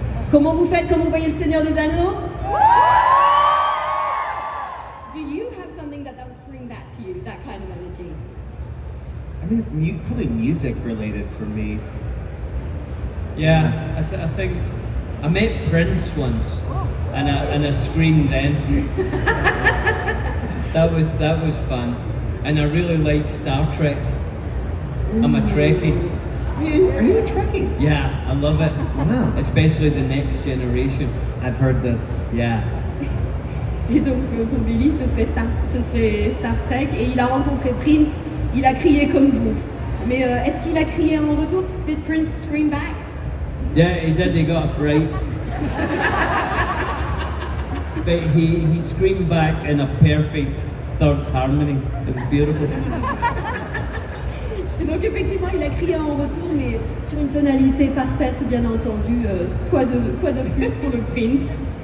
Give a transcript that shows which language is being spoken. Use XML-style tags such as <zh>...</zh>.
<fr>Comment vous faites quand vous voyez le Seigneur des Anneaux?</fr> <en>Do you have something that would bring that to you, that kind of energy? I mean, it's probably music related for me. Yeah, I think I met Prince once, and I screamed then. That was fun, and I really like Star Trek. I'm a Trekkie. Are you a Trekkie? Yeah, I love it. Wow. Especially the next generation. I've heard this. Yeah.</en> <fr>Et donc pour Billy, ce serait Star Trek, et il a rencontré Prince, il a crié comme vous. Mais est-ce qu'il a crié en retour?</fr> <en>Did Prince scream back? Yeah, he did. He got a fright. But he screamed back in a perfect third harmony. It was beautiful.</en> <fr>Et donc Donc effectivement, il a crié en retour, mais sur une tonalité parfaite, bien entendu. Quoi de plus pour le Prince?</fr>